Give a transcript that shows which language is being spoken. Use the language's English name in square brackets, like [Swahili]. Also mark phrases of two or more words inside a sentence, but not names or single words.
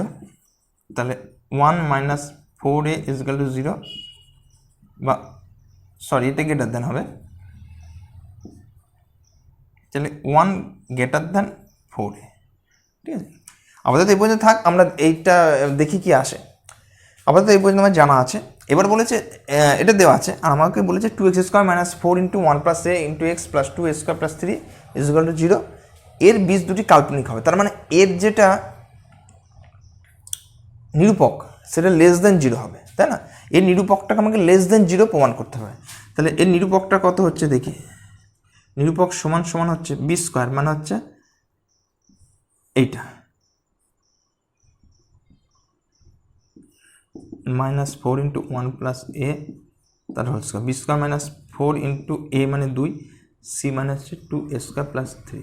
[Bangla] তাহলে 1 - 4a = 0, বা সরি এটা [English] greater than [Bangla] হবে, তাহলে 1 [English] greater than [Bangla] 4a, ঠিক আছে। আপাতত এই পর্যন্ত থাক, আমরা এইটা দেখি কি আসে। আপাতত এই পর্যন্ত আমার জানা আছে। এবার বলেছে এটা দেওয়া আছে, আর আমাকে বলেছে 2x² - 4 × 1 + a × x plus 2a² + 3 = 0। এর বীজ দুটি কাল্পনিক হবে। তার মানে এর যেটা নিরূপক সেটা <0 হবে, তাই না? এর নিরূপকটাকে আমাকে <0 প্রমাণ করতে হবে। তাহলে এর নিরূপকটা কত হচ্ছে দেখি। নিরূপক সমান সমান হচ্ছে b² মানে হচ্ছে এইটা -4 × 1 + a তার [English] whole square, [Bangla] b² - 4 × a মানে 2, c মানে হচ্ছে 2a² + 3।